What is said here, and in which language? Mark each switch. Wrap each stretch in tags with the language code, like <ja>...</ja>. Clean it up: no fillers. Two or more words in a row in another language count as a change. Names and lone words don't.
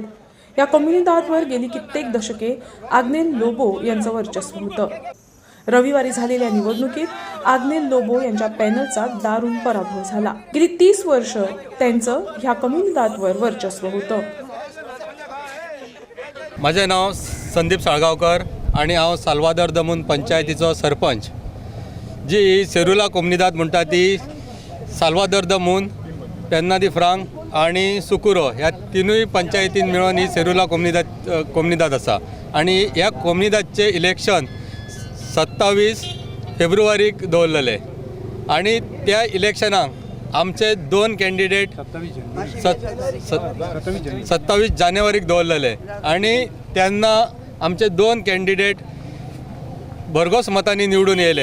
<mr>या कम्युनिदादवर गेली कित्येक दशके आग्नेल लोबो यांचं वर्चस्व होतं। रविवारी झालेल्या निवडणुकीत आग्नेल लोबो यांच्या पॅनलचा दारुण पराभव झाला। गेली 30 वर्ष त्यांचं ह्या कम्युनिदादवर वर्चस्व होतं।</mr> <kok>माझे नाव संदीप साळगावकर आणि हांव साल्वादोर दमून पंचायतीचो सरपंच। जी सेरुला कम्युनिदाद म्हणटा ती साल्वादोर दमून, पेन्ना दी फ्रांक आणि सुकुरो ह्या तिनूय पंचायतीन मेळून ही सेरुला कम्युनिदाद आसा। आणि ह्या कम्युनिदादचे इलेक्शन 27 फेब्रुवारीक दवरलेले आणि त्या इलेक्शनाक आमचे 2 कॅन्डिडेट 27 जानेवारीक दवरलेले आणि तेन्ना आमचे 2 कॅन्डिडेट भरघोस मतांनी निवडून येयले।</kok>